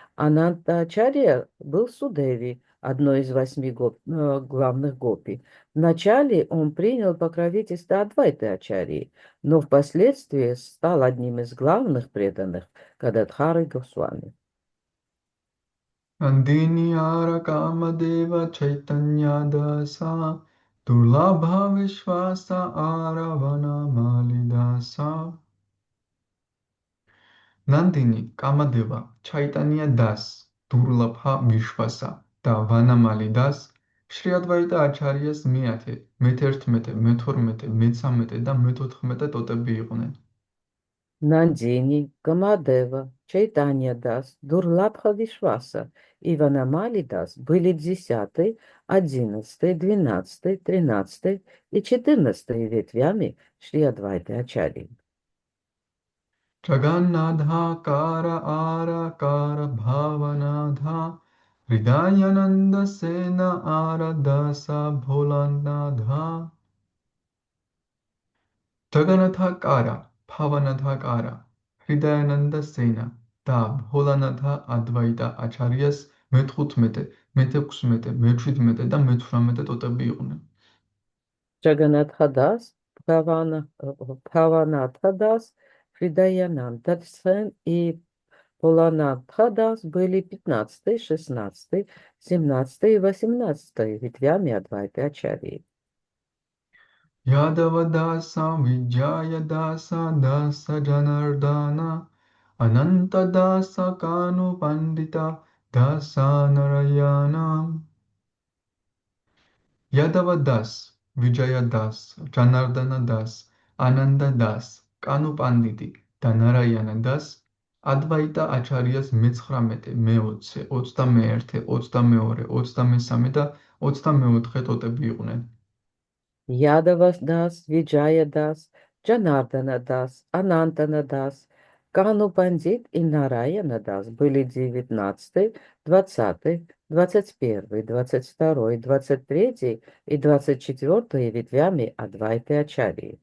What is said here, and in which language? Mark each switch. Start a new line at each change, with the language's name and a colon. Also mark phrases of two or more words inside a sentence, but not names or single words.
Russian: Ананта-ачарья был Судеви, одной из 8 главных гопи. Вначале он принял покровительство Адвайты Ачарьи, но впоследствии стал одним из главных преданных Гададхары Госвами.
Georgian: Nandini Ara Kamadeva Chaitanya Dasa Durlabha Vishwasa Aravana Malidasa Nandini Kamadeva Chaitanya Das Durlabha Vishwasa და ვანამალი დას შრი ადვაიტა აჩარიას მეათე, მე-11, მე-12, მე-13 და მე-14 ტოტები იყვნენ.
Russian: Нандини, Камадева, Чайтанья Дас, Дурлабха Вишваса и Ванамали Дас были 10, 11, 12, 13 и 14 ветвями Шри Адвайты Ачарьи.
Georgian: Jagannadha Kara Ara Kara Bhavanadha Hridayananda Sena Ara Dasa Bholanadha Jagannatha Kara Bhavanadha Kara Hridayananda Sena და Bholanadha Advaita Acharyas მე-15, მე-16, მე-17 და მე-18 ტოტები იყვნენ.
Russian: Джаганатха Дас, Бхаванатха Дас, Хридаянанда Сен и Поланатха Дас были 15, 16, 17 и 18 ветвями Адвайты Ачарьи.
Georgian: Yadava Dasa Vijaya Dasa Dasa Janardana Ananta Dasa Kanu Pandita Dasa Narayana Yadava Das Vijaya Das Janardana Das Ananda Das Kanu Panditi და ნარაიანა დას ადვაიტა აჩარიას მე-19, მე-20, 21, 22, 23 და 24 ტოტები იყვნენ.
Russian: Ядава Дас, Виджая Дас, Джанардана Дас, Анантана Дас, Кану Пандит и Нараяна Дас были 19, 20, 21, 22, 23 и 24 ветвями Адвайты Ачарьи.